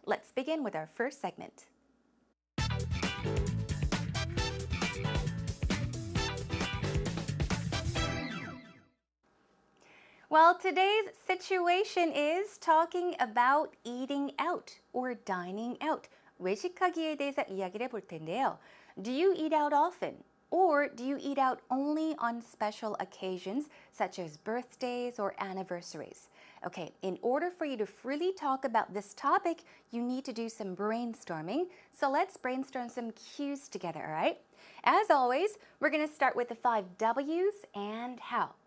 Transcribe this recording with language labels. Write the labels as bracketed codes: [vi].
[en] Let's begin with our first segment. Well, today's situation is talking about eating out or dining out. [ko] 외식하기에 대해서 이야기를 해볼 텐데요. [en] Do you eat out often? Or do you eat out only on special occasions such as birthdays or anniversaries? Okay, in order for you to freely talk about this topic, you need to do some brainstorming. So let's brainstorm some cues together, all right? As always, we're going to start with the 5 W's and how.